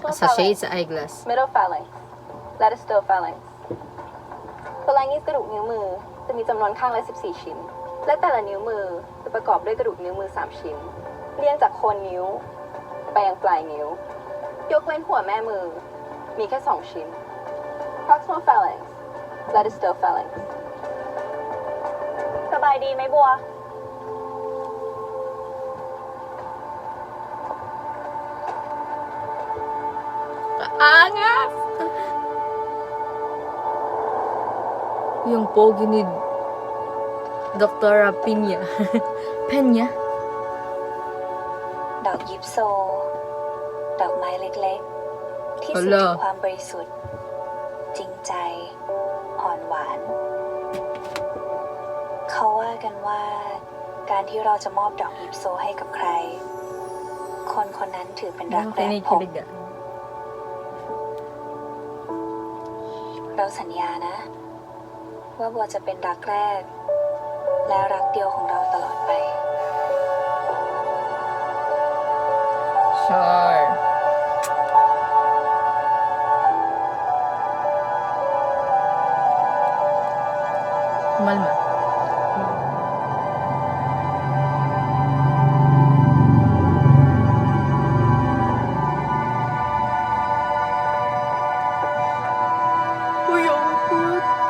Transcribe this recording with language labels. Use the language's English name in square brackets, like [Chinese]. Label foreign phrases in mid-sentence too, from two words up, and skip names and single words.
[Filipino] Sa shades, sa eyeglass. [English] Middle phalanx Lateral phalanx [Thai] ตัวลายนิ้วกระดูกนิ้วมือจะมีจำนวนข้างละ14 ชิ้นและแต่ละนิ้วมือจะประกอบด้วยกระดูกนิ้วมือ3 ชิ้นเรียงจากโคนนิ้วไปยังปลายนิ้วยกเว้นหัวแม่มือมีแค่2 ชิ้น [English] Proximal phalanx Lateral phalanx [Thai] สบายดีไหมบัว [Filipino] Angas! Yung pogi ni Dr. Pinya. Penya? [Thai] ดอกยิปโซดอกไม้เล็กๆที่สื่อถึงความบริสุทธิ์จริงใจอ่อนหวานเขาว่ากันว่าการที่เราจะมอบดอกยิปโซให้กับใครคนคนนั้นถือเป็นรักแรกพบ [Filipino] Kinikilig ah. [Thai] เราสัญญานะว่าบัวจะเป็นรักแรกและรักเดียวของเราตลอดไป [English] Sure. [Filipino] Kumalma. Uy, ang cute.